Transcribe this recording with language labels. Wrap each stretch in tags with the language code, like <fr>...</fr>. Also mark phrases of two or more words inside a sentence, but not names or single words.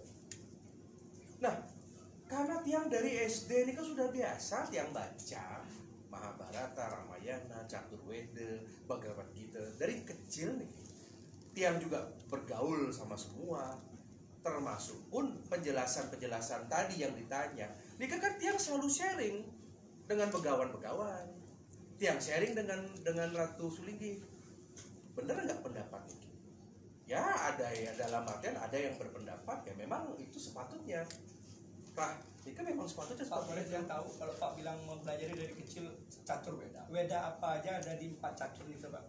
<id>Nah, karena tiang dari SD ini kan sudah biasa tiang baca Mahabharata, Ramayana, Catur Weda, Bhagavad Gita. Dari kecil nih, tiang juga bergaul sama semua. Termasuk pun penjelasan-penjelasan tadi yang ditanya. Ini kan tiang selalu sharing dengan begawan-begawan. Tiang sharing dengan Ratu Sulinggi. Bener nggak pendapat ini? Ya ada ya, dalam artian ada yang berpendapat ya memang itu sepatutnya. Nah, ini kan memang sepatutnya. Pak boleh yang tahu kalau Pak bilang mempelajari dari kecil catur Weda. Weda apa aja ada di 4 catur itu, Pak?</id>